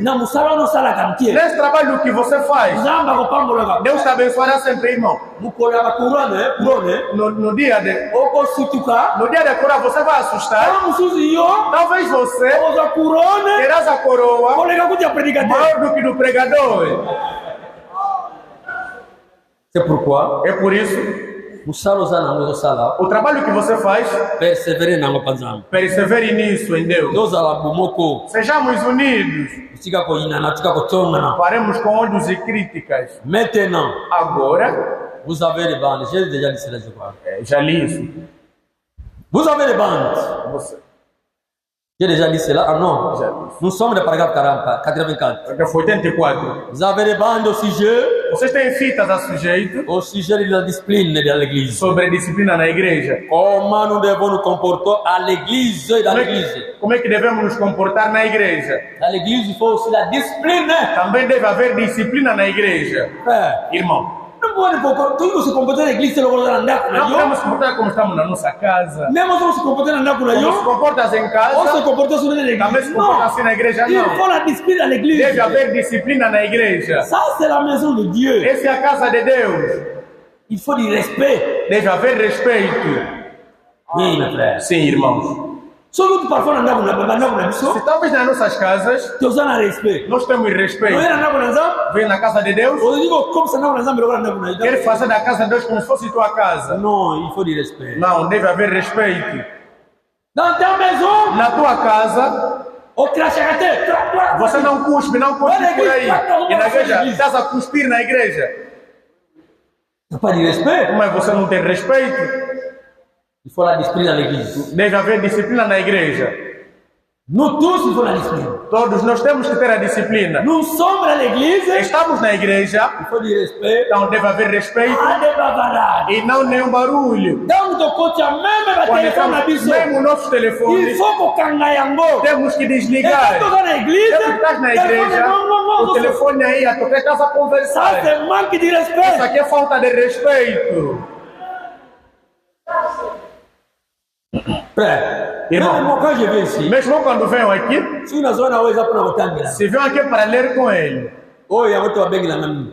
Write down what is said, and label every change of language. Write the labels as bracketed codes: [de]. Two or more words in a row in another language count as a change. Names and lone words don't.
[pt] Nesse trabalho que você faz, Deus te abençoará sempre, irmão. No dia de cura você vai assustar. Talvez você terás a coroa maior do que do pregador. [fr] C'est pourquoi [pt] É por isso, o trabalho que você faz, persevere nisso em Deus. Sejamos unidos. Paremos com ódios e críticas. [fr] Maintenant, [pt] agora, [fr] vous avez les bandes. J'ai déjà dit cela, je crois. [pt] Já li isso. [fr] Vous avez les bandes. J'ai déjà dit cela. Ah non. Nous sommes dans le paragraphe 84. Paragraphe 84. Vous avez les bandes au sujet. [pt] Vocês têm fitas a sujeito. [fr] Au sujet de la discipline de l'église. [pt] Sobre a disciplina na igreja. [fr] Comment nous devons nous comporter à l'église et dans l'église. [pt] Como é que devemos nos comportar na igreja? [fr] Dans l'église, il faut aussi la discipline. [pt] Também deve haver disciplina na igreja. Irmão. Não podemos se comportar na igreja não podemos se comportar como estamos na nossa casa. Não podemos se comportar na igreja. Como se comportas em casa. Ou se comporta assim na igreja. Também se comporta assim na igreja, não. [fr] Il faut la discipline à l'église. [pt] Deve haver disciplina na igreja. [fr] Ça c'est la maison de Dieu. [pt] Essa é a casa de Deus. [fr] Il faut du respect. [pt] Deve haver respeito. [fr] Oui, meu frère. [pt] Sim, irmãos. Se talvez nas nossas casas nós temos respeito. Vem na casa de Deus. Quer fazer da casa de Deus como se fosse tua casa. Não, [fr] il faut du respect. [pt] Não, deve haver respeito. [fr] Dans ta maison, [pt] na tua casa, você não cuspe por aí. E na igreja, estás a cuspir na igreja. Mas você não tem respeito. [fr] Il faut la discipline à l'église. [pt] Deve haver disciplina na igreja. [fr] Nous tous, il faut la discipline. [pt] Todos nós temos que ter a disciplina. [fr] Nous sommes à l'église. [pt] Estamos na igreja. [fr] Il faut du respect. [pt] Então deve haver respeito. E não nenhum barulho. Mesmo nossos telefones. [fr] Il faut que [pt] temos que desligar. Estás na igreja. O telefone aí, a tocar, estás a conversar. Isso aqui é falta de respeito. Irmão, mesmo quando venho aqui, se venho aqui para ler com ele, não é o telefone.